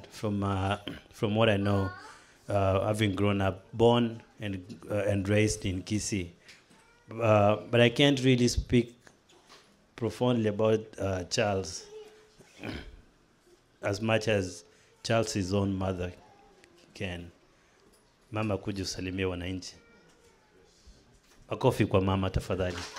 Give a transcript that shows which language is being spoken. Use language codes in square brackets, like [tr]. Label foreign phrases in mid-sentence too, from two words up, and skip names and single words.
[en] From what I know, having grown up, born and raised in Kisii. But I can't really speak profoundly about Charles as much as Charles' own mother can. [sw] Mama, kuja usalimie wananchi. Makofi kwa mama tafadhali.